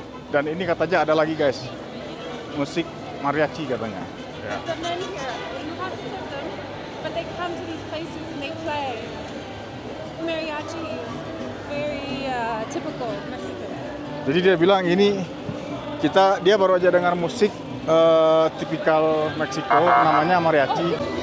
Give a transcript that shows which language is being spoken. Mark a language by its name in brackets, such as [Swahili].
[Indonesian] Dan ini katanya ada lagi guys, musik mariachi katanya. Ya. [English] The men here, you have to tip them, but they come to these places and they play. Mariachi is very typical Mexican. [Indonesian] Jadi dia bilang ini dia baru aja dengar musik tipikal Meksiko, namanya mariachi.